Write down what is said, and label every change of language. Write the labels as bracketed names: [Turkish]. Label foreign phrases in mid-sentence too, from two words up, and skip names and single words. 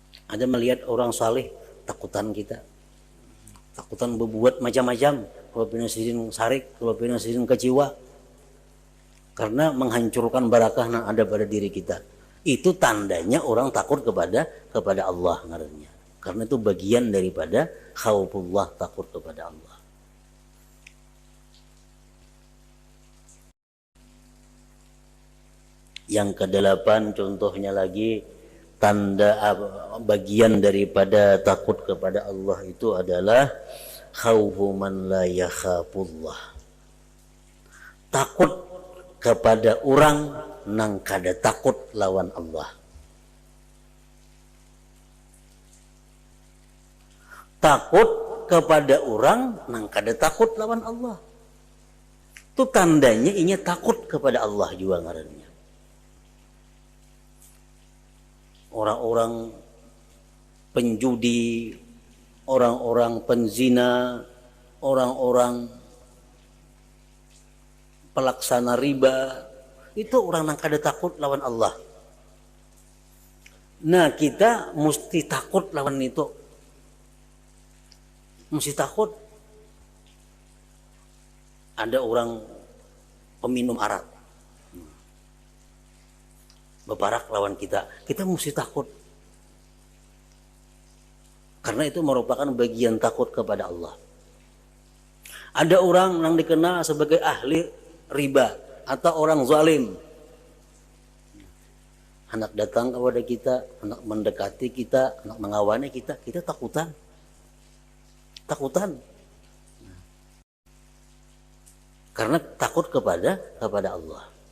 [Indonesian] Ada melihat orang saleh, takutan kita. Takutan berbuat macam-macam. [Banjar] Kalau pinasirin sarik, kalau pinasirin keciwa. [Indonesian] Karena menghancurkan barakah yang ada pada diri kita. Itu tandanya orang takut kepada Allah ngarannya. Karena itu bagian daripada khaufullah, takut kepada Allah. Yang kedelapan contohnya lagi, tanda bagian daripada takut kepada Allah itu adalah [Arabic] خوف من لا يخاف الله. [Banjar] Takut kepada orang nang kada takut lawan Allah. Takut kepada orang nang kada takut lawan Allah. Itu tandanya inya takut kepada Allah juga ngarannya. [Indonesian] Orang-orang penjudi, orang-orang penzina, orang-orang pelaksana riba, itu orang yang [Banjar] kada takut lawan Allah. Nah, kita mesti takut lawan itu. [Indonesian] Mesti takut. [Banjar] Ada orang peminum arak, bebarak lawan kita mesti takut. [Indonesian] Karena itu merupakan bagian takut kepada Allah. Ada orang yang dikenal sebagai ahli riba atau orang zalim. Anak datang kepada kita, anak mendekati kita, anak mengawani kita takutan. Takutan. Karena takut kepada Allah.